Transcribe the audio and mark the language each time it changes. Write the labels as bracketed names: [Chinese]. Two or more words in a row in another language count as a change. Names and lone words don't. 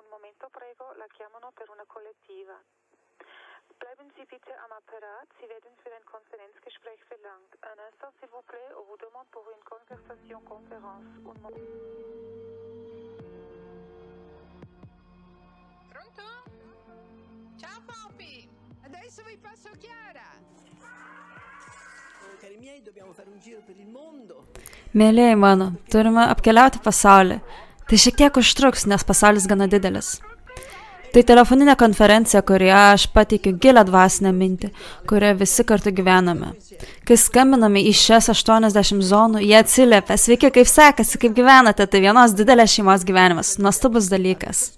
[Italian] momento, prego, la chiamano per una collettiva. [German] Bleiben Sie bitte am Apparat, Sie werden für ein Konferenzgespräch verlangt. [French] Un instant, s'il vous plaît, on vous demande pour une conversation conférence. [Italian] Pronto? Ciao Poppy! Adesso vi passo Chiara! Cari miei, dobbiamo fare un giro per il mondo. [Lithuanian] Mėlėjai mano, turime apkeliauti pasaulį. Tai šiek tiek užtruks, nes pasaulis gana didelis. Tai telefoninė konferencija, kurioje aš pateikiu gilią dvasinę mintį, kurioje visi kartu gyvename. Kai skambiname į šias 80 zonų, jie atsiliepia: sveiki, kaip sekasi, kaip gyvenate, tai vienos didelės šeimos gyvenimas, nuostabus dalykas.